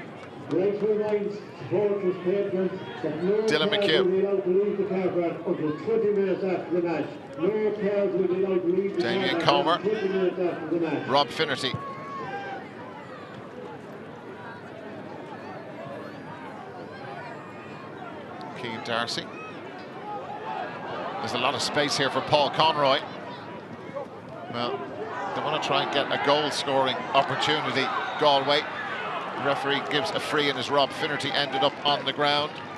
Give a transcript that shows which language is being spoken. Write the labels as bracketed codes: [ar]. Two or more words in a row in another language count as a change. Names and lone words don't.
[en] Dylan McHugh. Damien Conor. Rob Finnerty. Keane Darcy. There's a lot of space here for Paul Conroy. Well, they want to try and get a goal-scoring opportunity, Galway. The referee gives a free, and as Rob Finnerty ended up on the ground.